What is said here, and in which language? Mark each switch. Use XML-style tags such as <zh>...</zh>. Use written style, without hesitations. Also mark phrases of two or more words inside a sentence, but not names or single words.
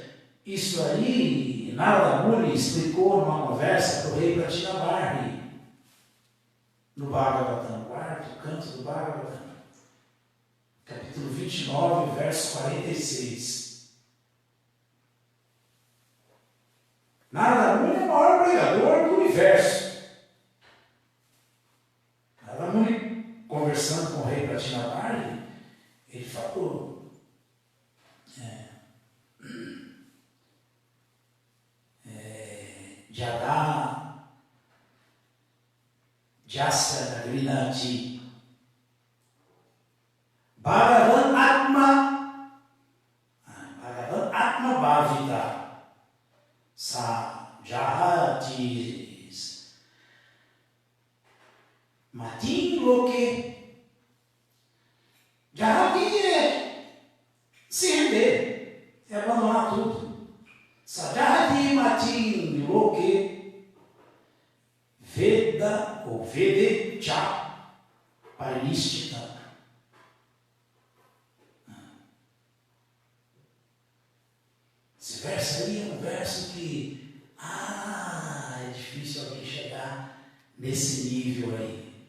<pt>Isso aí, Narada Muni explicou numa conversa para o rei Pratinabarri, no Bhagavatam, quarto canto do Bhagavatam, capítulo 29, verso 46. Narada Muni é o maior pregador do universo. Narada Muni, conversando com o rei Pratinabarri, ele falou,</pt> <sa>Jada Jasya Nagrinati Bhagavan Atma Bhavita Sa Jahatis Matin Loke.</sa> <pt>Jahati é se render, é abandonar tudo.</pt> <sa>Sajati Matin Loke Veda ou Vedecha Parishtita.</sa> <pt>Esse verso aí é um verso que é difícil alguém chegar nesse nível aí.</pt>